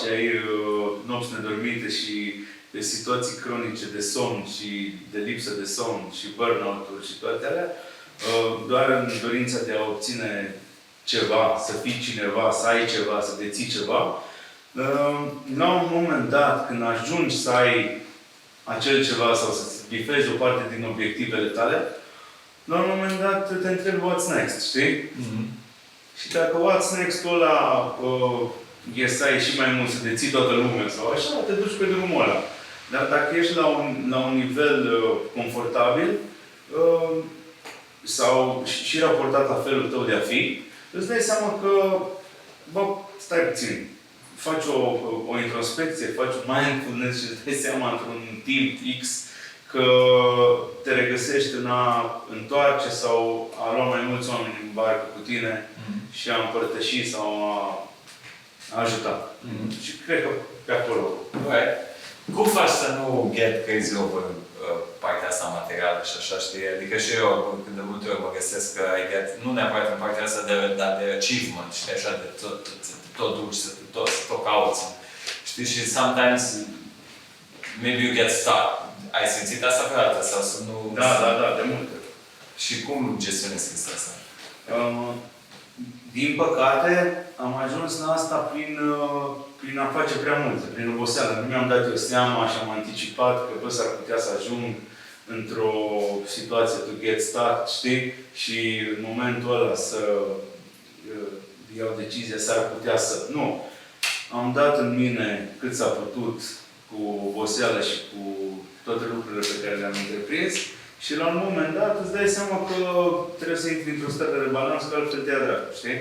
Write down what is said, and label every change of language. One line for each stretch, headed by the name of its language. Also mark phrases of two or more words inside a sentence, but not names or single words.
Romanian: ai nopți nedormite și de situații cronice de somn și de lipsă de somn și burnout-uri și toate alea, doar în dorința de a obține ceva, să fii cineva, să ai ceva, să deții ceva, la un moment dat, când ajungi să ai acel ceva sau să bifezi o parte din obiectivele tale, la un moment dat te întrebi
English: what's next,
Romanian: știi? Și dacă
English: what's next-
Romanian: ul ăla e să ai și mai mult, să deții toată lumea sau așa, te duci pe drumul ăla. Dar dacă ești la un nivel confortabil sau și raportat la felul tău de a fi, îți dai seama că, stai puțin, faci o introspecție, faci un mindfulness și îți dai seama într-un timp X că te regăsești în a întoarce sau a lua mai mulți oameni în barcă cu tine și a împărtăși sau a ajuta. Și cred că pe acolo. Cum faci să nu
English: get crazy over
Romanian: partea asta materială și așa, știi? Adică și eu, când de multe ori mă găsesc că ai get, nu neapărat în partea asta, dar de achievement, știi? Așa, de tot duci, să tot cauți. Știi?
English: Și sometimes, maybe you get stuck.
Romanian: Ai simțit asta vreodată? Sau să nu... Da, de multe. Și cum gestionezi chestia asta? din păcate, am ajuns la asta prin a face prea multe, prin oboseală. Nu mi-am dat eu seama și am anticipat că s-ar putea să ajung într-o situație
English: to get stuck,
Romanian: știi? Și în momentul ăla să iau decizia, s-ar putea să... Nu. Am dat în mine cât s-a putut cu oboseală și cu toate lucrurile pe care le-am întreprins. Și la un moment dat îți dai seama că trebuie să intri într-o stare de balans, că altfel te ia dracu, știi?